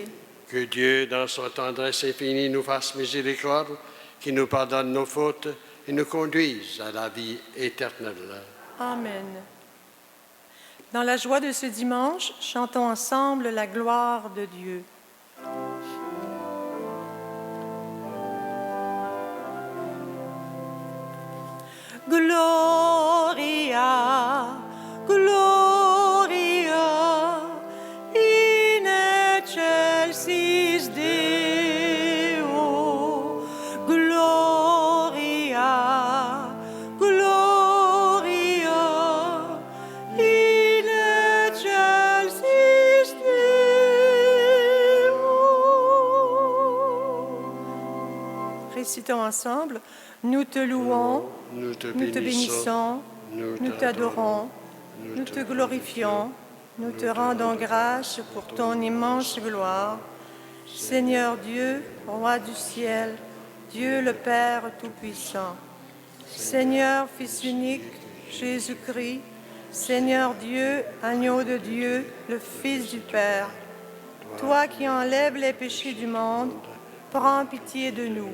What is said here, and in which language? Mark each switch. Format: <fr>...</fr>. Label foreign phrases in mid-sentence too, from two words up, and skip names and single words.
<fr>Que Dieu, dans son tendresse infinie, nous fasse miséricorde, qu'il nous pardonne nos fautes et nous conduise à la vie éternelle. Amen. Dans la joie de ce dimanche, chantons ensemble la gloire de Dieu.</fr> <la>Gloria, Gloria, in excelsis Deo. Gloria, Gloria, in excelsis Deo.</la> <fr>Récitons ensemble. Nous te louons, nous te bénissons, nous t'adorons, nous te glorifions, nous te rendons grâce pour ton immense gloire. Seigneur Dieu, Roi du ciel, Dieu le Père Tout-Puissant, Seigneur Fils unique, Jésus-Christ, Seigneur Dieu, Agneau de Dieu, le Fils du Père, toi qui enlèves les péchés du monde, prends pitié de nous.</fr>